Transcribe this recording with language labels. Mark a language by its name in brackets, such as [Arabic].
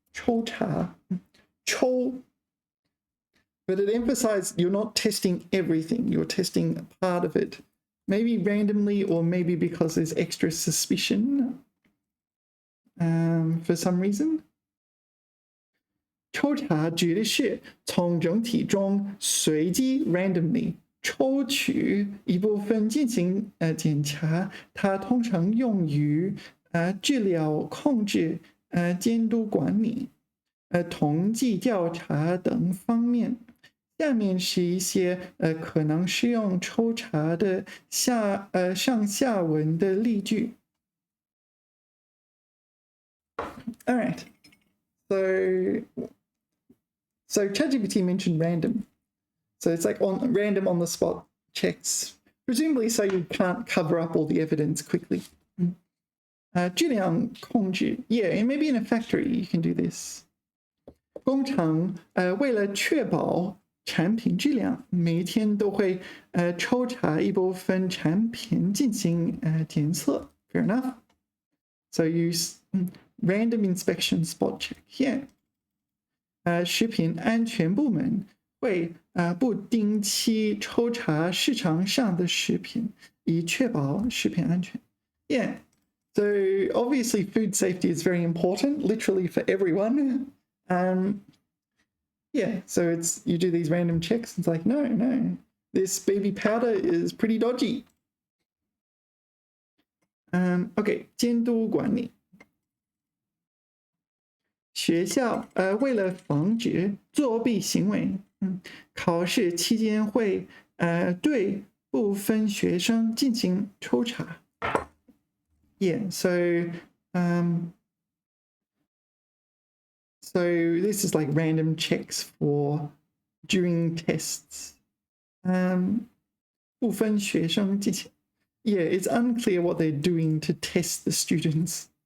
[Chinese] 抽查, 抽. [English] But it emphasized you're not testing everything, you're testing part of it. Maybe randomly, or maybe because there's extra suspicion for some reason. [Chinese] 抽查指的是从整体中随机 randomly 抽取一部分进行检查，它通常用于治疗、控制、监督管理、统计调查等方面。下面是一些可能适用抽查的上下文的例句。 [English] All right, so ChatGPT mentioned random, so it's like on random on the spot checks, presumably so you can't cover up all the evidence quickly. [Chinese] 质量控制, [English] yeah, and maybe in a factory you can do this. [Chinese] 工厂为了确保产品质量，每天都会抽查一部分产品进行检测。 [English] Fair enough. So use random inspection spot check here. [Chinese] 食品安全部门会不定期抽查市场上的食品，以确保食品安全。 [English] Yeah. So obviously food safety is very important, literally for everyone. Yeah, so it's you do these random checks. It's like, no, this baby powder is pretty dodgy. [Chinese] Okay, 监督管理。学校为了防止作弊行为，考试期间会对部分学生进行抽查。 [English] Yeah, so this is like random checks for during tests. [Chinese] 部分学生进行 [English] Yeah, it's unclear what they're doing to test the students.